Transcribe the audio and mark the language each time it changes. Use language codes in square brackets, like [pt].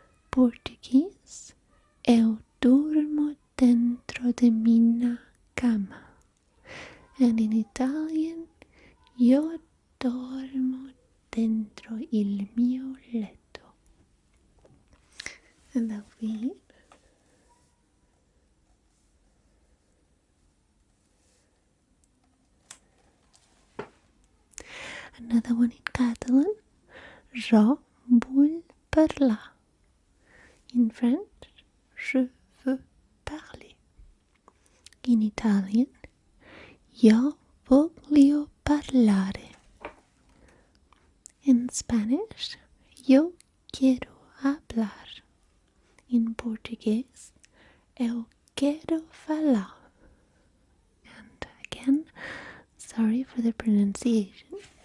[pt] Portuguese, eu durmo dentro de minha cama. [en] And in Italian, [it] io dormo dentro il mio letto. [en] And that'll be it. Another one in Catalan, [ca] jo vull parlar. [en] In French, [fr] je veux parler. [en] In Italian, [it] io voglio parlare. [en] In Spanish, [es] yo quiero hablar. [en] In Portuguese, [pt] eu quero falar. [en] And again, sorry for the pronunciation.